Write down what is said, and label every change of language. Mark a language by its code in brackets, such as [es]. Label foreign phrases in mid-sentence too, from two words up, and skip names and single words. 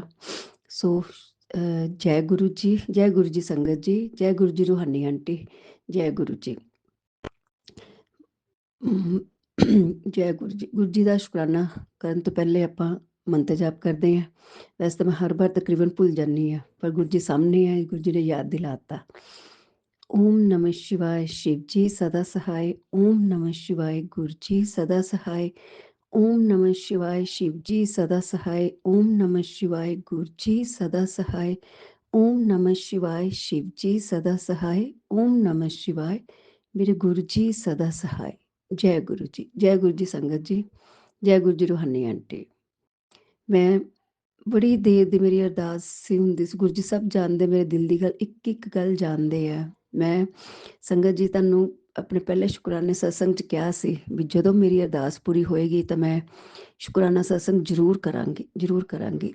[pa] ਸੋ ਜੈ ਗੁਰੂ ਜੀ, ਜੈ ਗੁਰੂ ਜੀ ਸੰਗਤ ਜੀ, ਜੈ ਗੁਰੂ ਜੀ ਰੂਹਾਨੀ ਆਂਟੀ, ਜੈ ਗੁਰੂ ਜੀ। ਜੈ ਗੁਰੂ ਜੀ। ਗੁਰੂ ਜੀ ਦਾ ਸ਼ੁਕਰਾਨਾ ਕਰਨ ਤੋਂ ਪਹਿਲੇ ਆਪਾਂ ਮੰਤਰ ਜਾਪ ਕਰਦੇ ਹਾਂ। ਵੈਸੇ ਤਾਂ ਮੈਂ ਹਰ ਵਾਰ ਤਕਰੀਬਨ ਭੁੱਲ ਜਾਂਦੀ ਹਾਂ, ਪਰ ਗੁਰੂ ਜੀ ਸਾਹਮਣੇ ਹੈ, ਗੁਰੂ ਜੀ ਨੇ ਯਾਦ ਦਿਲਾਤਾ। [hi] ओम नमः शिवाय शिव जी सदा सहाय। ओम नमः शिवाय गुरु जी सदा सहाय। ओम नमः शिवाय शिव जी सदा सहाय। ओम नमः शिवाय गुरु जी सदा सहाय। ओम नमः शिवाय शिव जी सदा सहाय। ओम नमः शिवाय मेरे गुरु जी सदा सहाय। जय गुरु जी, जय गुरु जी संगत जी, जय गुरु जी रूहानी आंटी। [pa] मैं ਬੜੀ ਦੇਰ ਦੀ ਮੇਰੀ ਅਰਦਾਸ ਸੀ ਹੁੰਦੀ ਸੀ, ਗੁਰੂ ਜੀ ਸਭ ਜਾਣਦੇ ਮੇਰੇ ਦਿਲ ਦੀ ਗੱਲ, ਇੱਕ ਇੱਕ ਗੱਲ ਜਾਣਦੇ ਆ। ਮੈਂ ਸੰਗਤ ਜੀ ਤੁਹਾਨੂੰ ਆਪਣੇ ਪਹਿਲੇ ਸ਼ੁਕਰਾਨੇ ਸਤਸੰਗ 'ਚ ਕਿਹਾ ਸੀ ਵੀ ਜਦੋਂ ਮੇਰੀ ਅਰਦਾਸ ਪੂਰੀ ਹੋਏਗੀ ਤਾਂ ਮੈਂ ਸ਼ੁਕਰਾਨਾ ਸਤਸੰਗ ਜ਼ਰੂਰ ਕਰਾਂਗੀ, ਜ਼ਰੂਰ ਕਰਾਂਗੀ।